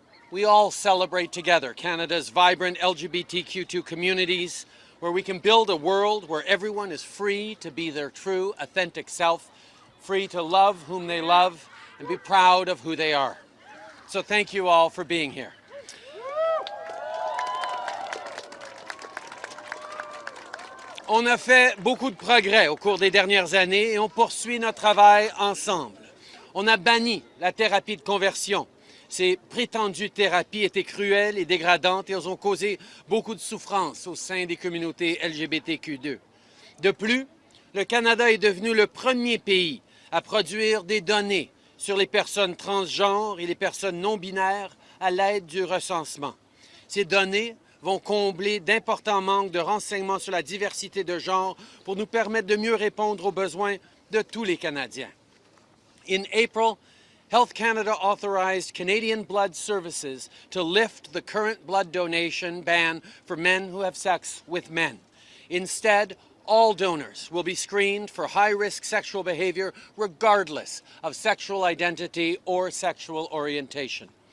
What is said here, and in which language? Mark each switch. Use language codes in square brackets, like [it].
[en] We all celebrate together Canada's vibrant LGBTQ2 communities, where we can build a world where everyone is free to be their true, authentic self, free to love whom they love, and be proud of who they are. So thank you all for being here. [fr] On a fait beaucoup de progrès au cours des dernières années et on poursuit notre travail ensemble. On a banni la thérapie de conversion. Ces prétendues thérapies étaient cruelles et dégradantes et elles ont causé beaucoup de souffrance au sein des communautés LGBTQ2. De plus, le Canada est devenu le premier pays à produire des données sur les personnes transgenres et les personnes non-binaires à l'aide du recensement. Ces données vont combler d'importants manques de renseignements sur la diversité de genre pour nous permettre de mieux répondre aux besoins de tous les Canadiens. [en] In April, Health Canada authorized Canadian Blood Services to lift the current blood donation ban for men who have sex with men. Instead, all donors will be screened for high-risk sexual behavior regardless of sexual identity or sexual orientation.